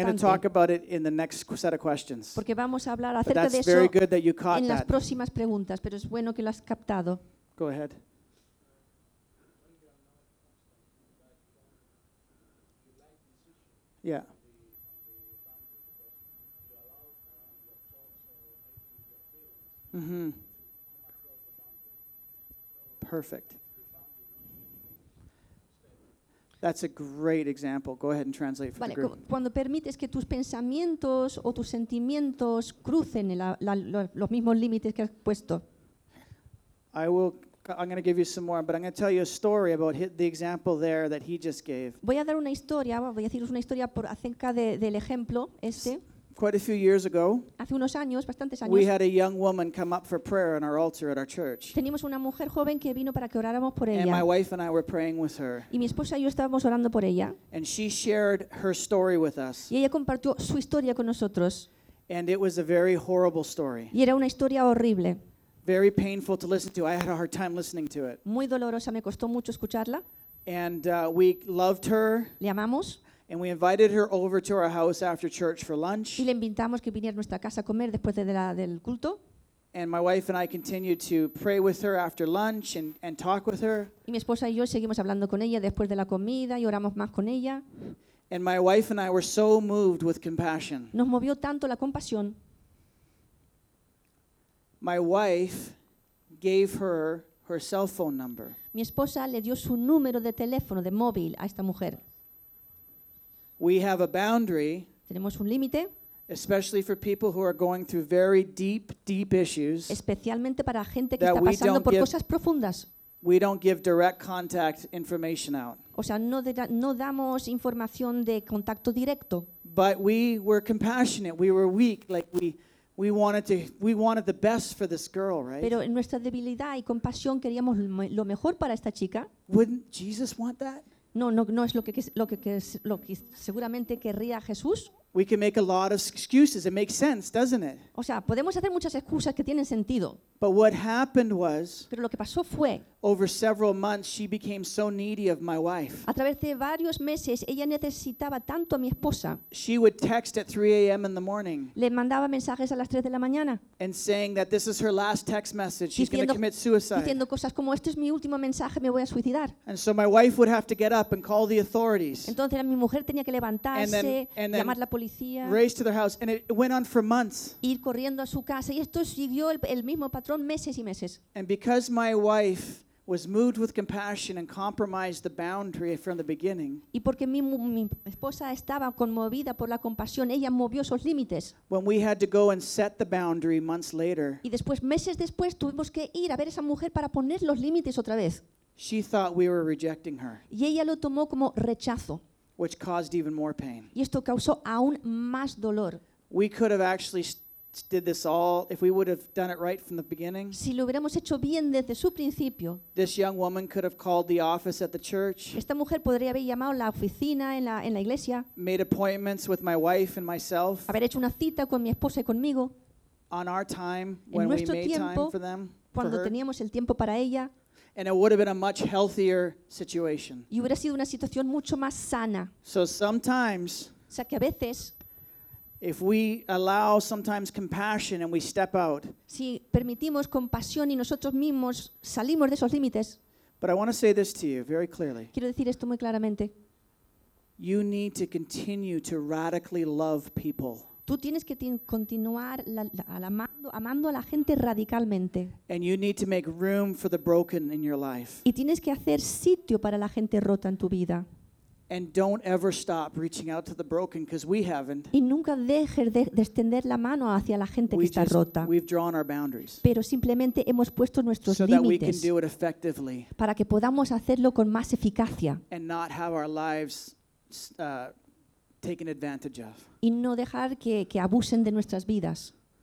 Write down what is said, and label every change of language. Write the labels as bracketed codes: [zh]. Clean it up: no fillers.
[en] I'm going to talk about it in the next set of questions. [es] Porque vamos a hablar acerca [en] but that's [es] de eso [en] very good that you caught [es] en [en] that. [es] Las próximas preguntas, pero es bueno que lo has captado. [en] Go ahead. Yeah. Mm-hmm. Perfect. That's a great example. Go ahead and translate for [es] vale, [en] the group. [es] Cuando permites que tus pensamientos o tus sentimientos crucen los mismos límites que has puesto. [en] I'm going to give you some more, but I'm going to tell you a story about the example there that he just gave. [es] Voy a dar una historia, voy a deciros una historia por acerca del ejemplo este. [en] Quite a few years ago, [es] hace unos años, bastantes años, [en] we had a young woman come up for prayer on our altar at our church. [es] Teníamos una mujer joven que vino para que oráramos por ella. [en] And my wife and I were praying with her. [es] Y mi esposa y yo estábamos orando por ella. [en] And she shared her story with us. [es] Y ella compartió su historia con nosotros. [en] And it was a very horrible story. [es] Y era una historia horrible. [en] Very painful to listen to. I had a hard time listening to it. [es] Muy dolorosa, me costó mucho escucharla. [en] And we loved her. [es] Le amamos. [en] And we invited her over to our house after church for lunch. [es] Y le invitamos que viniera a nuestra casa a comer después del culto. [en] And my wife and I continued to pray with her after lunch and talk with her. [es] Y mi esposa y yo seguimos hablando con ella después de la comida y oramos más con ella. [en] And my wife and I were so moved with compassion. [es] Nos movió tanto la compasión. [en] My wife gave her cell phone number. [es] Mi esposa le dio su número de teléfono de móvil a esta mujer. [en] We have a boundary. [es] Tenemos un límite. [en] Especially for people who are going through very deep, deep issues. [es] Especialmente para gente que está pasando por cosas profundas. [en] We don't give direct contact information out. [es] O sea, no damos información de contacto directo. [en] But we were compassionate. We were weak, like we wanted the best for this girl, right? [es] Pero en nuestra debilidad y compasión queríamos lo mejor para esta chica. [en] Wouldn't Jesus want that? [es] No es lo que seguramente querría Jesús. [en] We can make a lot of excuses. It makes sense, doesn't it? [es] O sea, podemos hacer muchas excusas que tienen sentido. [en] But what happened was, [es] pero lo que pasó fue, [en] over several months, she became so needy of my wife. [es] A través de varios meses, ella necesitaba tanto a mi esposa. [en] She would text at 3 a.m. in the morning. [es] Le mandaba mensajes a las 3 de la mañana. [en] And saying that this is her last text message. She's going to commit suicide. [es] Diciendo cosas como, este es mi último mensaje, me voy a suicidar. [en] And so my wife would have to get up and call the authorities. [es] Entonces mi mujer tenía que levantarse, [en] and then [es] llamar a la policía. [en] Race to their house. And it went on for months. [es] Ir corriendo a su casa. Y esto siguió el mismo patrón. Meses y meses. [en] And because my wife was moved with compassion and compromised the boundary from the beginning. [es] Y porque mi esposa estaba conmovida por la compasión, ella movió esos límites. [en] When we had to go and set the boundary months later. [es] Y después meses después tuvimos que ir a ver a esa mujer para poner los límites otra vez. [en] She thought we were rejecting her. [es] Y ella lo tomó como rechazo. [en] Which caused even more pain. [es] Y esto causó aún más dolor. [en] We could have actually did this all if we would have done it right from the beginning. [es] Si lo hubiéramos hecho bien desde su principio. [en] This young woman could have called the office at the church. [es] Esta mujer podría haber llamado la oficina en la iglesia. [en] Made appointments with my wife and myself. [es] Haber hecho una cita con mi esposa y conmigo. [en] On our time [es] en [en] when we made [es] tiempo, [en] time for them. [es] Cuando [en] for her. [es] Teníamos el tiempo para ella. [en] And it would have been a much healthier situation. [es] Y hubiera sido una situación mucho más sana. [en] So sometimes. [es] O sea que a veces. [en] If we allow sometimes compassion and we step out. [es] Si permitimos compasión y nosotros mismos salimos de esos límites. [en] But I want to say this to you very clearly. [es] Quiero decir esto muy claramente. [en] You need to continue to radically love people. [es] Tú tienes que continuar amando a la gente radicalmente. [en] And you need to make room for the broken in your life. [es] Y tienes que hacer sitio para la gente rota en tu vida. [en] And don't ever stop reaching out to the broken because we haven't. [es] Y nunca dejes de extender la mano hacia la gente que está rota. [en] We've drawn our boundaries. [es] Pero simplemente hemos puesto nuestros límites. [en] So that we can do it effectively. [es] Para que podamos hacerlo con más eficacia. [en] And not have our lives taken advantage of. [es] Y no dejar que abusen de nuestras vidas.